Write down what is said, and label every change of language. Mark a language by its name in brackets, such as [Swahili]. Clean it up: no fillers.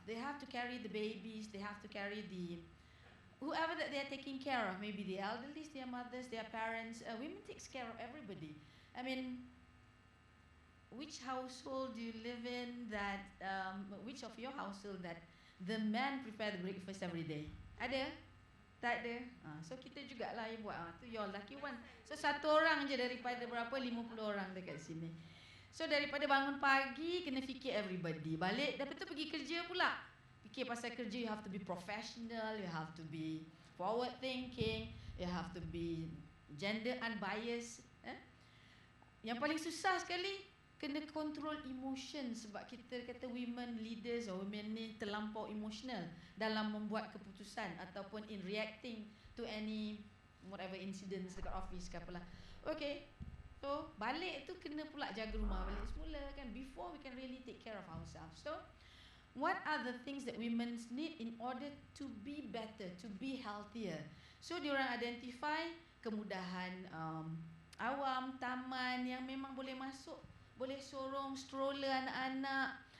[English] They have to carry the babies, they have to carry the whoever that they're taking care of, maybe the elderly, their mothers, their parents. Women takes care of everybody. I mean, which household do you live in that, which of your household that the man prepare the breakfast every day? [Malay] Ada? Tak ada? So kita jugalah yang buat. [English] Tu your lucky one. [Malay] So satu orang je daripada berapa 50 orang dekat sini. So daripada bangun pagi kena fikir everybody. Balik lepas tu pergi kerja pula. Fikir pasal kerja, [English] you have to be professional, you have to be forward thinking, you have to be gender unbiased. [Malay] Yang paling susah sekali kena control emotion, sebab kita kata women leaders or women ni terlampau emotional dalam membuat keputusan ataupun [English] in reacting to any whatever incidents [Malay] dekat office ke apalah. Okay, so balik tu kena pula jaga rumah balik semula kan, [English] before we can really take care of ourselves. So what are the things that women need in order to be better, to be healthier? [Malay] So diorang identify kemudahan awam, taman yang memang boleh masuk, boleh sorong stroller anak-anak.